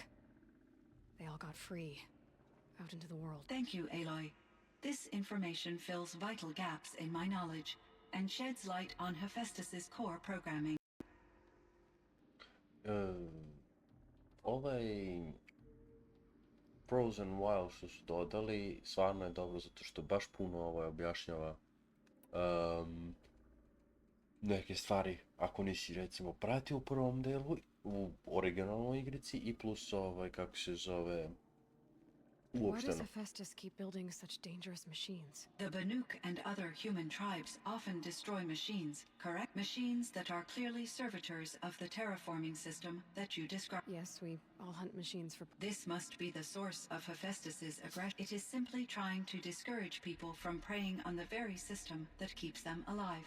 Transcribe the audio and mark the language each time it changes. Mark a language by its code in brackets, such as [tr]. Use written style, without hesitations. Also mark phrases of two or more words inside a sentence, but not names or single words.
[en] They all got free, out into the world. Thank you, Aloy. This information fills vital gaps in my knowledge and sheds light on Hephaestus's core programming. [sr] Frozen Wild što su dodali, stvarno je dobro zato što baš puno objašnjava neke stvari ako nisi recimo pratio u prvom delu u originalnoj igrici i plus kako se zove [en] Why does [sr] uopšteno. [en] Hephaestus keep building such dangerous machines? The Banuk and other human tribes often destroy machines, correct? Machines that are clearly servitors of the terraforming system that you described. Yes, we all hunt machines for... This must be the source of Hephaestus's aggression. It is simply trying to discourage people from preying on the very system that keeps them alive.